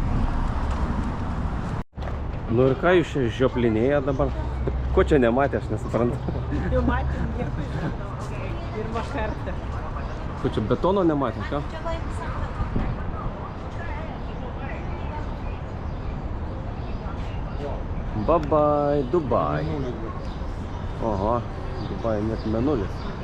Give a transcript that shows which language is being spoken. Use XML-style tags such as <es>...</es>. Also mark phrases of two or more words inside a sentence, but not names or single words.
<lt>Nu ir ką jūs čia žioplinėja dabar? Ko čia nematė, aš nesuprantu. Jau matėm nieko žinau. Pirmą kartą. Ko čia betono nematė, ką?</lt> <en>Bye-bye, Dubai.</en> <lt>Oho, Dubai net mėnulis.</lt>